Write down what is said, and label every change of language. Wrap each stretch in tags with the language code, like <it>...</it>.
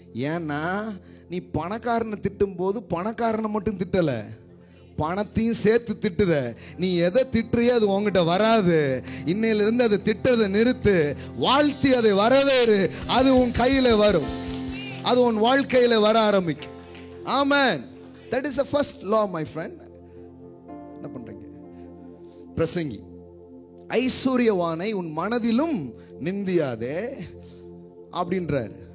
<ta>ஏன்னா நீ பணக்காரனை திட்டும் போது பணக்காரனை மட்டும் திட்டலை, பணத்தையும் சேர்த்து திட்டுத. நீ எதை திட்டுறியோ அது உங்ககிட்ட வராது. இன்னையிலிருந்து அதை திட்டுறதை நிறுத்து, வாழ்த்தி அதை வரவேறு. அது உன் கையில் வரும், அது உன் வாழ்க்கையில் வர ஆரம்பிக்கும். ஆமென்.</ta> <en>That is the first law, my friend.</en> <ta>என்ன பண்றீங்க? பிரசங்கி, ஐஸ்வர்யவானை உன் மனதிலும் நிந்தியாதே அப்படின்றார்.</ta>